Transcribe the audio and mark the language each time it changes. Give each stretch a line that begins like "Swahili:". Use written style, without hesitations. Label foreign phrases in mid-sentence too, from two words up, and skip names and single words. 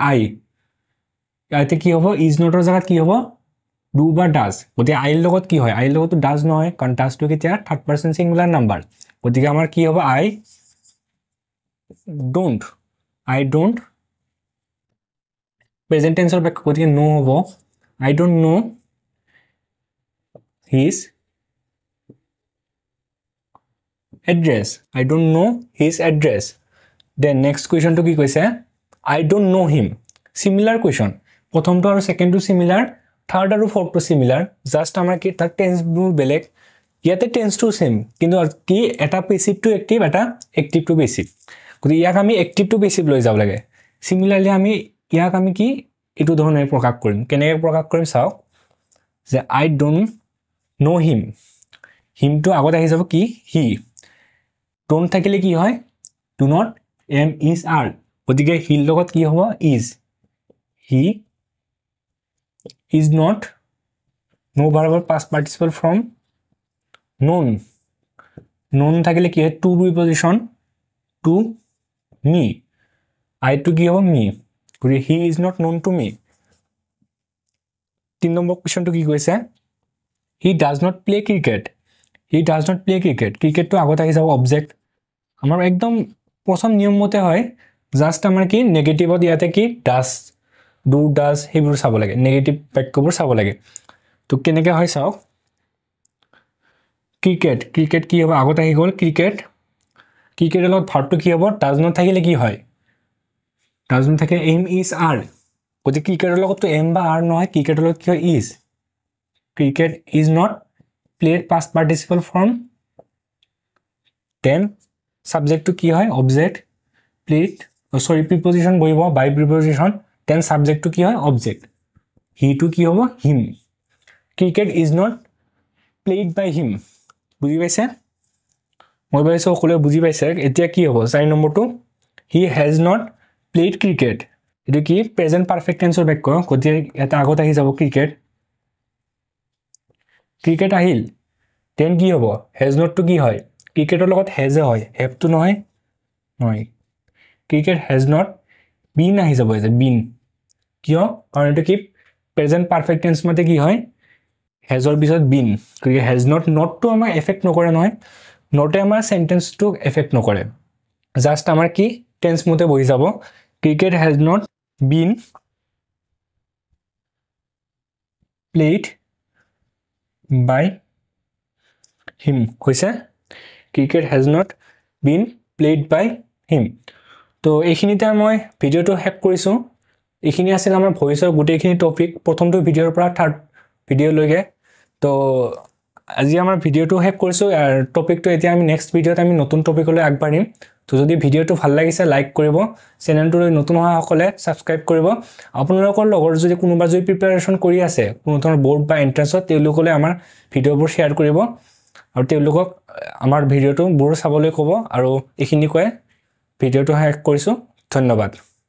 Assamese: আই ইয়াতে কি হ'ব
English: is not
Assamese: জায়গাত কি হ'ব ডু বা ডাজ গতিকে আইৰ লগত কি হয় আইৰ লগতটো ডাজ নহয় কাৰণ ডাজটো কেতিয়া
English: third person singular number
Assamese: গতিকে আমাৰ কি হ'ব
English: I don't present tense
Assamese: বাক্য গতিকে নো হ'ব
English: I don't know his address. I don't know his address. Then next question to
Assamese: কি কৈছে
English: I don't know him. Similar question.
Assamese: Prothom to aru second to similar, third aru fourth to similar. Just আমাৰ কি টো tense বোৰ বেলেগ. Yate tense to same. কিন্তু কি এটা
English: passive to active eta active to passive.
Assamese: গতি ইয়াক আমি
English: active to passive
Assamese: লৈ যাব লাগে. Similarly আমি ইয়াক আমি কি এটো ধৰণে প্ৰকাশ কৰিম কেনেকৈ প্ৰকাশ কৰিম চাও যে
English: I don't know him
Assamese: হিমটো আগত আহি যাব কি
English: he don't
Assamese: থাকিলে কি হয়
English: do not am is are
Assamese: গতিকে হিৰ লগত কি হ'ব ইজ
English: he is not know verb past participle form
Assamese: নোন থাকিলে কি হয়
English: to preposition to me I to
Assamese: কি হ'ব মি
English: he is not known to me
Assamese: 3 নম্বৰ কোৱেশ্চনটো কি কৈছে
English: he does not play cricket cricket
Assamese: to আগত আহি যাব অবজেক্ট আমাৰ একদম প্ৰথম নিয়ম মতে হয় জাস্ট আমাৰ কি নেগেটিভত ইয়াতে কি
English: does do does
Assamese: হেবোৰ চাব লাগে নেগেটিভ বাক্যবোৰ চাব লাগে তো কেনেকৈ হয় চাও ক্ৰিকেট কি হ'ব আগত আহি গ'ল ক্ৰিকেটৰ লগত ভাৰ্বটো কি হ'ব
English: does not
Assamese: থাকিলে কি হয়
English: does not
Assamese: থাকে
English: am is are
Assamese: গতিকে ক্ৰিকেটৰ লগততো এম বা আৰ নহয় ক্ৰিকেটৰ লগত কি হয়
English: is cricket is not played past participle form then subject
Assamese: কি হয়
English: object played sorry preposition
Assamese: বহিব
English: by preposition then subject
Assamese: কি হয় অবজেক্ট হিটো কি হ'ব হিম
English: cricket is not played by him
Assamese: বুজি পাইছে মই ভাবিছোঁ সকলোৱে বুজি পাইছে এতিয়া কি হ'ব 4 নম্বৰটো
English: he has not played cricket
Assamese: এটো কি
English: present perfect tense
Assamese: বাক্য গতিকে এটা আগত আহি যাব ক্ৰিকেট আহিল দেন কি হ'ব
English: has not to
Assamese: কি হয় ক্ৰিকেটৰ লগত হেজ হয়
English: have to
Assamese: নহয়
English: cricket has not been
Assamese: আহি যাব যে বিন কিয় কাৰণ এটো কি
English: present perfect tense
Assamese: মতে কি হয় হেজৰ পিছত বিন গতিকে
English: has not to
Assamese: আমাৰ এফেক্ট নকৰে নহয় নটে আমাৰ সেন্টেন্সটো এফেক্ট নকৰে জাস্ট আমাৰ কি টেন্স মতে বহি যাব
English: cricket has not been played by him
Assamese: হৈছে
English: cricket has not been played by him
Assamese: তো এইখিনিতে মই ভিডিওটো শেষ কৰিছোঁ এইখিনি আছিল আমাৰ ভয়েসৰ গোটেইখিনি টপিক প্ৰথমটো ভিডিওৰ পৰা
English: third video
Assamese: তো আজি আমাৰ ভিডিওটো শেষ কৰিছোঁ আৰু টপিকটো এতিয়া আমি
English: next video
Assamese: আমি নতুন টপিকলৈ আগবাঢ়িম তো যদি ভিডিওটো ভাল লাগিছে লাইক কৰিব চেনেলটোলৈ নতুন হোৱা সকলে সাবস্ক্ৰাইব কৰিব আপোনালোকৰ লগৰ যদি কোনোবা যদি প্ৰিপাৰেচন কৰি আছে কোনো ধৰণৰ বোৰ্ড বা এন্ট্ৰেন্সত তেওঁলোকলে আমাৰ ভিডিওবোৰ শেয়াৰ কৰিব আৰু তেওঁলোকক আমাৰ ভিডিওটো বোৰ চাবলৈ ক'ব আৰু এইখিনি কয় ভিডিওটো শেষ কৰিছোঁ ধন্যবাদ